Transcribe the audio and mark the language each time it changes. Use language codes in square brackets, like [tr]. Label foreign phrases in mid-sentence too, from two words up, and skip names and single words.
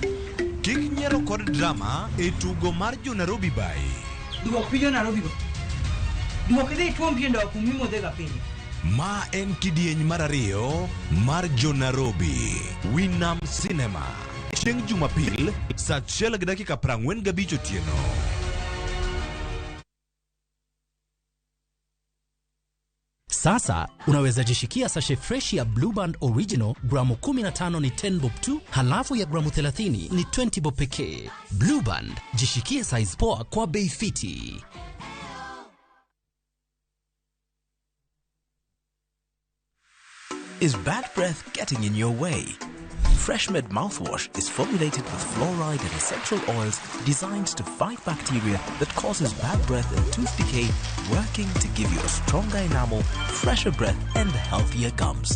[luo] Kik nyiero kod drama e tugo mar jo Nairobi bai. Duok pijo Nairobi go. Duok idhi tuom piendo kumimo dhega piny. Ma en kidieny mar ariyo mar jo Nairobi. Winam Cinema. Chieng' Jumapil, saa 1:45 otieno. [sw] Sasa unaweza jishikia sashe fresh ya Blue Band Original gramu 15 ni 10 bob tu, halafu ya gramu 30 ni 20 bob pekee. Blue Band, jishikie size poa kwa bei fiti. [en] Is bad breath getting in your way? FreshMed mouthwash is formulated with fluoride and essential oils designed to fight bacteria that causes bad breath and tooth decay, working to give you a stronger enamel, fresher breath and healthier gums.